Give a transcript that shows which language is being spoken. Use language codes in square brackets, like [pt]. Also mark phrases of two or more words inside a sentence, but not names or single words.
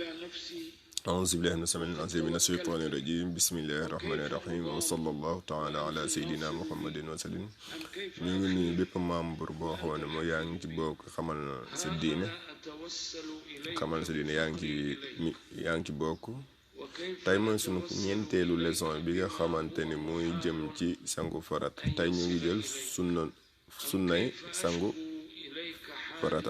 [ar] أعوذ بالله من السميع من الشيطان الرجيم بسم الله الرحمن الرحيم وصلى الله تعالى على سيدنا محمد وسلم. [wo] ñu ngi nuyu bépp membre boo xam ne mooy yaa ngi ci bokk xamal sa diine yaa ngi ci bokk. tey mooy sunu ñeenteelu leçon bi nga xamante ni muy jëm ci sangu farata. tey ñu ngi jël sunnay sangu farata.